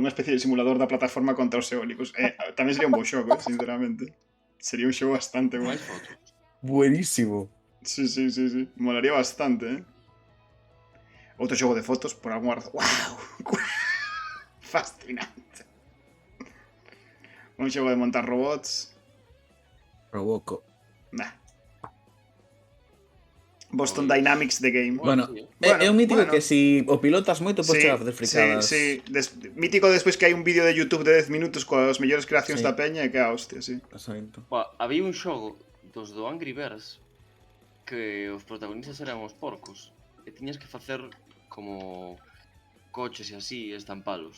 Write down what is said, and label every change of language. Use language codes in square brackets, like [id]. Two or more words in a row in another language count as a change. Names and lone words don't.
[gl] Unha especie de simulador da plataforma contra os eólicos. Tamén sería un bo xogo, sinceramente. Sería un xogo bastante guai. Máis fotos. Buenísimo. Sí. Molaría bastante, Outro xogo de fotos, por algún razón. ¡Wow! Fascinante. Un xogo de montar robots. Roboco. Nah. Boston Dynamics The Game. Bueno, sí, é un mítico bueno. que si o pilotas moito podes chegar a facer fricadas. Sí. Mítico despois que hai un vídeo de YouTube de 10 minutos coas mellores creacións Sí. da peña e que a hostia, sí. Exacto. Había un xogo dos do Angry Birds que os protagonistas eran os porcos e tiñas que facer como coches e así, estampalos.